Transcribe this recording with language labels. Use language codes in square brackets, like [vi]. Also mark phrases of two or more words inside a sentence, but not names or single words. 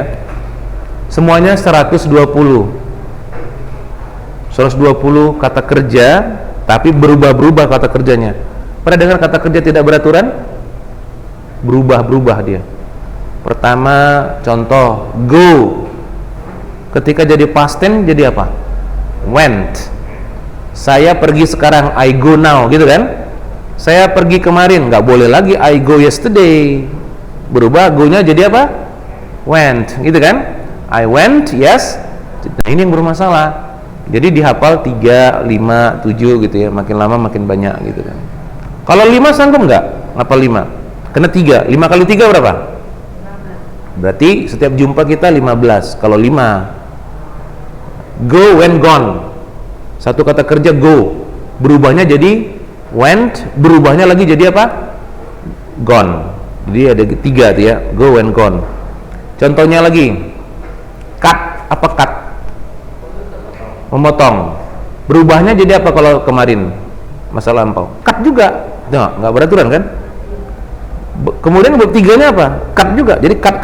[id] Semuanya 120 kata kerja, tapi berubah-berubah kata kerjanya. Pernah dengar kata kerja tidak beraturan? Berubah-berubah dia. Pertama, contoh go. Ketika jadi [en] past tense [id] jadi apa? Went. Saya pergi sekarang, [en] I go now, [id] gitu kan? Saya pergi kemarin, nggak boleh lagi [en] I go yesterday. [id] Berubah, go-nya jadi apa? Went, gitu kan? [en] I went, yes. [id] Nah, ini yang bermasalah. Jadi dihafal 3, 5, 7 gitu ya. Makin lama makin banyak gitu kan. Kalau 5 sanggup nggak? Ngapal 5? Kena 3. 5 kali 3 berapa? 15. Berarti setiap jumpa kita 15. Kalau 5. [en] Go, went, gone. [id] Satu kata kerja go. Berubahnya jadi went. Berubahnya lagi jadi apa? Gone. Jadi ada 3 tuh ya. [en] Go, went, gone. [id] Contohnya lagi. Cut. Apa cut? Memotong. Berubahnya jadi apa kalau kemarin? Masa lampau. Cut juga. Nggak beraturan kan? Kemudian bab 3-nya apa? Cut juga. Jadi cut.